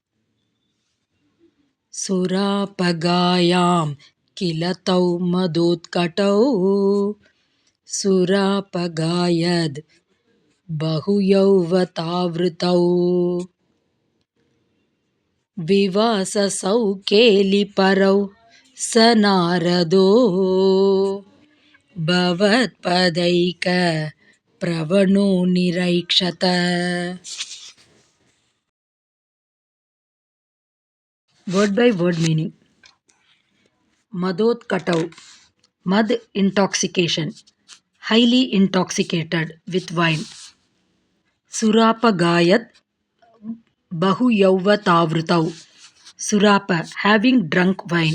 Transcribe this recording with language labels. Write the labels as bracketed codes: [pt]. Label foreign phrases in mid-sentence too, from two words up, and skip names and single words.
[sa] ಸುರಾಪಗಾಯಾಂ ಕಿಲ ತೌ ಮದೋತ್ಕಟೌ ಸುರಾಪಗಾಯದ್ ಬಹುಯೌವತಾವೃತೌ ವಿವಾಸಸೌ ಕೇಲಿಪರೌ ಸ ನಾರದೋ ಭವತ್ಪದೈಕ ಪ್ರವಣೋ ನಿರೈಕ್ಷತ. [en] Word by word meaning. Madhotkatau, mad intoxication, highly intoxicated with wine. Surapagayat bahu yauvatavritau, surapa having drunk wine.